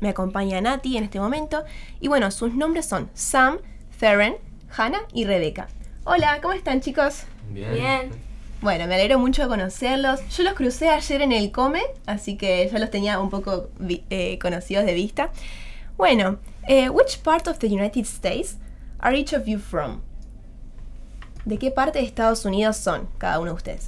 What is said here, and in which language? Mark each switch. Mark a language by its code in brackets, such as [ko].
[es] Me acompaña Nati en este momento. Y bueno, sus nombres son Sam, Theron, Hannah y Rebeca. Hola, ¿cómo están, chicos? Bien. Bueno, me alegro mucho de conocerlos. Yo los crucé ayer en el COME, así que ya los tenía un poco conocidos de vista. [en] Bueno, which part of the United States are each of you from? [es] ¿De qué parte de Estados Unidos son cada uno de ustedes?